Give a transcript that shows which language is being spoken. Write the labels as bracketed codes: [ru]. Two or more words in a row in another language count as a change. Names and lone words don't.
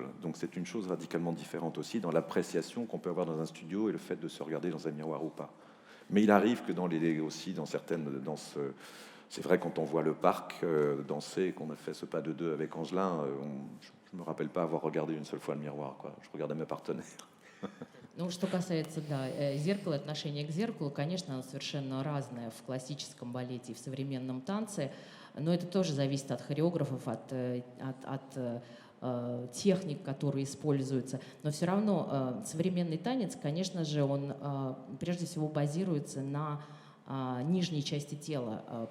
[fr] Donc c'est une chose radicalement différente aussi dans l'appréciation qu'on peut avoir dans un studio et le fait de se regarder dans un miroir ou pas. Mais il arrive que dans certaines danses C'est vrai, quand on voit le parc danser, qu'on a fait ce pas de deux avec Angelin, je ne me rappelle pas avoir regardé une seule fois le miroir, quoi. Je regardais mes partenaires. [ru] Ну, что касается, да, зеркала, отношение к зеркалу, конечно, оно совершенно разное в классическом балете и в современном танце, но это тоже зависит от хореографов, от техник, которые используются. Но все равно современный танец, конечно же, он прежде всего базируется на нижней части тела.